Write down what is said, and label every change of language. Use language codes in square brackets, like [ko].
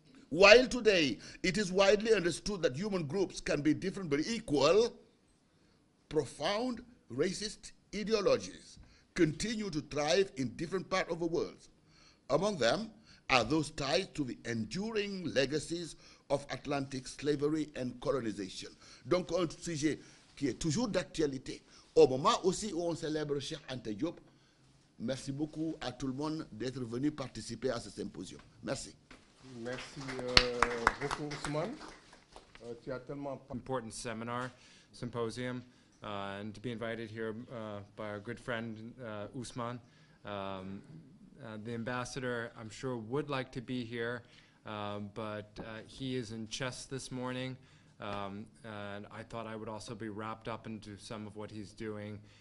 [en] While today it is widely understood that human groups can be different but equal, profound racist ideologies continue to thrive in different parts of the world. Among them are those tied to the enduring legacies of Atlantic slavery and colonization. [fr] Donc un sujet qui est toujours d'actualité, au moment aussi où on célèbre Cheikh Anta Diop. Merci beaucoup à tout le monde d'être venu participer à ce symposium. Merci. Merci beaucoup, Ousmane. Tu as tellement... [en] Important symposium, and to be invited here by our good friend Ousmane. The ambassador, I'm sure, would like to be here, but he is in chess this morning, and I thought I would also be wrapped up into some of what he's doing.